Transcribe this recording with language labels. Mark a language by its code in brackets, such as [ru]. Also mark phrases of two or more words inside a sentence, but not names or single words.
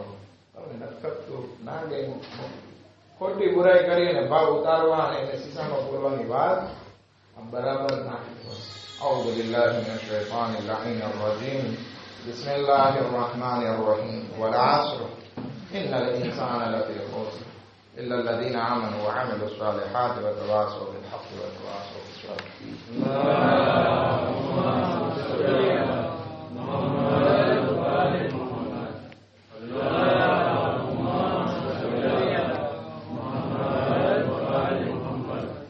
[gu] તમને નખતું ના ગયું, ખોટી બુરાઈ કરીને ભાવ ઉતારવા અને એને શીશામાં પૂરવાની વાત બરાબર ના કરો. [ar] أعوذ بالله من الشيطان اللعين الرجيم. بسم الله الرحمن الرحيم. والعصر إن الإنسان لفي خسر إلا الذين آمنوا وعملوا الصالحات وتواصوا بالحق وتواصوا بالصبر. اللهم صل على محمد وآل محمد. اللهم صل على محمد وآل محمد.